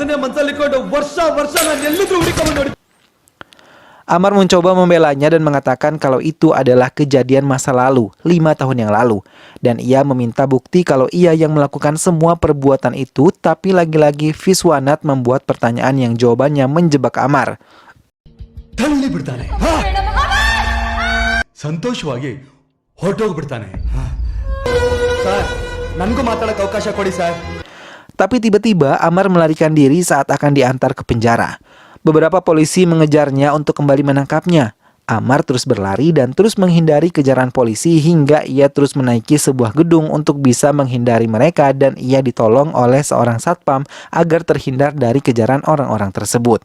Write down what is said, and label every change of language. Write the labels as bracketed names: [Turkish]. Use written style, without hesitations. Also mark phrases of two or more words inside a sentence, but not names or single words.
[Indonesian] Amar mencoba membelanya dan mengatakan kalau itu adalah kejadian masa lalu, 5 tahun yang lalu. Dan ia meminta bukti kalau ia yang melakukan semua perbuatan itu, tapi lagi-lagi Viswanat membuat pertanyaan yang jawabannya menjebak Amar. [Kannada] ತಳ್ಳಿ ಬಿಡ್ತಾನೆ ಸಂತೋಷವಾಗಿ ಹೊರಟೋಗ್ಬಿಡ್ತಾನೆ ಸರ್ ನನಗೂ ಮಾತಾಡಕ್ಕೆ ಅವಕಾಶ ಕೊಡಿ ಸರ್. [Indonesian] Tapi tiba-tiba Amar melarikan diri saat akan diantar ke penjara. Beberapa polisi mengejarnya untuk kembali menangkapnya. Amar terus berlari dan terus menghindari kejaran polisi hingga ia terus menaiki sebuah gedung untuk bisa menghindari mereka dan ia ditolong oleh seorang satpam agar terhindar dari kejaran orang-orang tersebut.